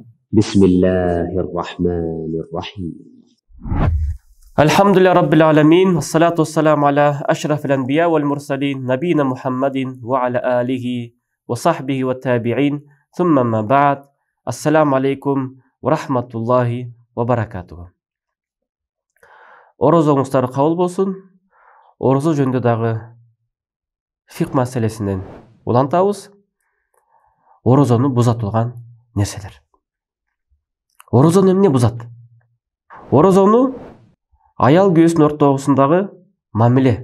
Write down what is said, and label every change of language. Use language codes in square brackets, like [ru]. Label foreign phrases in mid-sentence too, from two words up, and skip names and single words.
[ar] بسم الله الرحمن الرحيم. الحمد لله رب العالمين، والصلاة والسلام على أشرف الأنبياء والمرسلين نبينا محمد وعلى آله وصحبه والتابعين، ثم ما بعد. السلام عليكم ورحمة الله وبركاته. [ky] Орозоңуздар кабыл болсун. Орозо жөнүндө дагы фик маселесинен улантабыз. Орозону буза турган нерселер. Орозону эмне бузат? Орозону аял күйөөсүнүн ортосундагы мамиле.